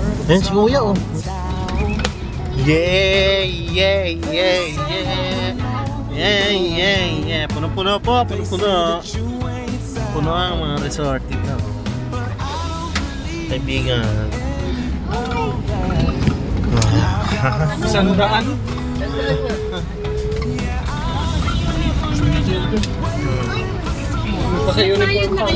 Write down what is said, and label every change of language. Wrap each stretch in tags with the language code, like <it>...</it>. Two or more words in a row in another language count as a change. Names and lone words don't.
<tl>Yan si Kuya, oh.</tl> <en>Yeah, yeah, yeah, yeah. Yeah, yeah, yeah.</en> <tl>Puno-puno po, puno-puno. Puno ang mga resort dito. Kaibigan. Sandaan. Paka-uniform pa.</tl>